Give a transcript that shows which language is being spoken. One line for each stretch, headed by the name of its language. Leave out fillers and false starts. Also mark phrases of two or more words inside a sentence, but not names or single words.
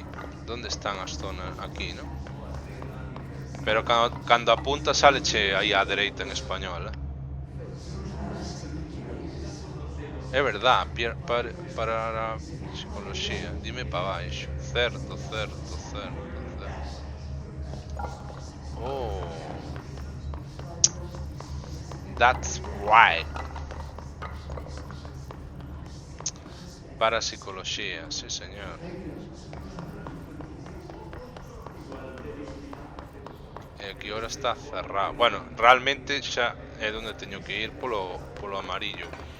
Spanish: ¿Dónde están
Galician: as zonas? Aquí, ¿no? Pero cando apunta saleche aí á dereita en español, É verdad, para a psicología. Dime para baixo. Certo.
English: Oh, that's right.
Galician: Para psicología, sí señor. E aquí ahora está cerrado. Bueno, realmente xa é donde teño que ir polo amarillo.